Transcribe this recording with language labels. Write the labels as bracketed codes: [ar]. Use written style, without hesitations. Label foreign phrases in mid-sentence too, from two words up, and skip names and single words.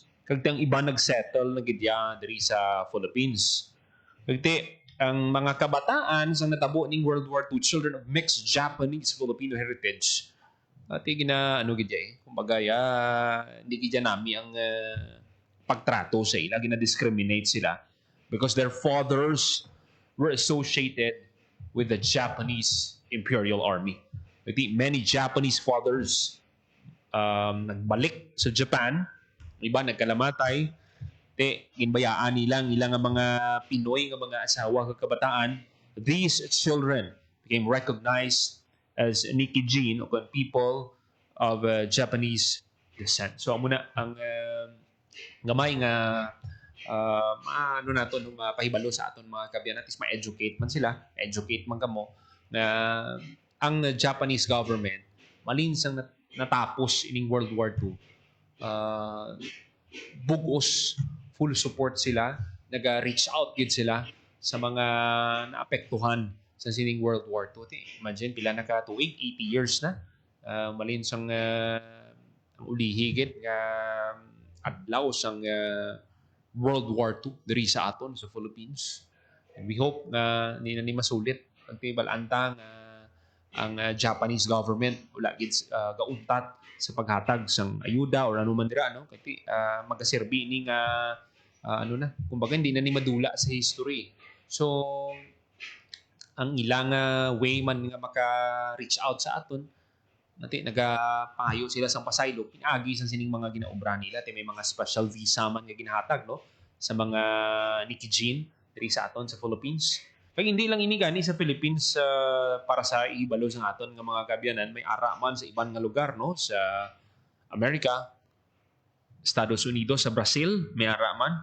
[hil] Kagtang iba nagsettle na gidya diri sa Philippines. Kagti ang mga kabataan sa natabo ning World War II, [en] children of mixed Japanese Filipino heritage. [hil] Gidya kumbaga hindi gidya nami ang pagtrato sa ila, gina-discriminate sila [en] because their fathers were associated with the Japanese Imperial Army. Many Japanese fathers [hil] nagbalik sa Japan, iba nagkalamatay, ginbayaan nilang ilang mga Pinoy nga mga asawa kag kabataan. [en] These children became recognized as Nikijin o people of Japanese descent. [hil] So amo na ang gamay nga pahibalo sa aton mga kabyan at ma-educate man sila, educate man kamo na ang Japanese government malinsang natapos ining World War II. Bugos, [en] full support [hil] sila, naga-reach out gid sila sa mga naapektuhan sa sining World War II. Imagine pila na ka tuig, 80 years na. Malinsang ang ulihi gid nga adlaw sang World War II diri sa aton sa Philippines. [en] And we hope [hil] na ni masulit ang tibalanta ang Japanese government wala gid gauntat sa paghatag sang ayuda or anuman dira no kay magaserbi ni nga kumbaga hindi na ni madula sa history. So ang ilang way man nga maka-reach out sa aton nagapayo sila sang pasaylo pinagi sa sining mga ginaobra nila may mga special visa man nga ginahatag no sa mga Nikijin diri sa aton sa Philippines. Kaya hindi lang ini gani sa Philippines para sa ibalo sa aton nga mga kabyanan, may ara man sa ibang nga lugar no sa Amerika, Estados Unidos, sa Brazil may ara man.